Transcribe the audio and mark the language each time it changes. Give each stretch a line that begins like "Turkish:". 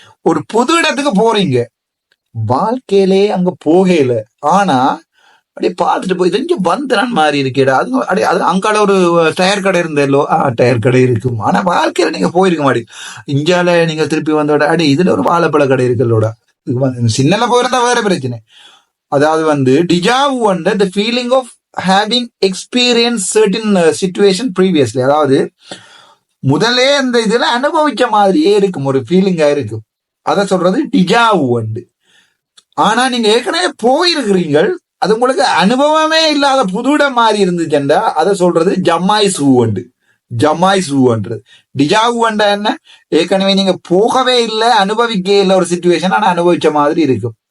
Tamil: ஒரு புது இடத்துக்கு போறீங்க, வாழ்க்கையிலே அங்க போகல, ஆனா அப்படியே பார்த்துட்டு போய் இங்க வந்தனான் மாதிரி இருக்கேடா, அது அப்படியே அது அங்கால ஒரு டயர் கடை இருந்தല്ലോ, டயர் கடை இருக்கும், ஆனா வாழ்க்கையில நீங்க போயிருக்க மாட்டீங்க. இஞ்சால நீங்க திருப்பி வந்தோட அடே இதுல ஒரு வாழைப்பழ கடை இருக்குல்லோட, சின்னல போயிருந்தா வேற பிரச்சனை. அதாவது வந்து டிஜாவு வந்து
English: the feeling of having experienced certain situation previously.
Tamil: அதாவது முதலே அந்த இதுல அனுபவிச்ச மாதிரியே இருக்கும், ஒரு ஃபீலிங்கா இருக்கும். அதை சொல்றது டிஜாவு உண்டு. ஆனா நீங்க ஏற்கனவே போயிருக்கிறீங்கள், அது உங்களுக்கு அனுபவமே இல்லாத புதுடம் மாதிரி இருந்துச்சுண்டா அதை சொல்றது ஜமாய்சு உண்டு. ஜமாய்சுன்றது டிஜாவு உண்டா என்ன, ஏற்கனவே நீங்க போகவே இல்லை, அனுபவிக்க இல்லை ஒரு சிச்சுவேஷன், ஆனா அனுபவிச்ச மாதிரி இருக்கும்.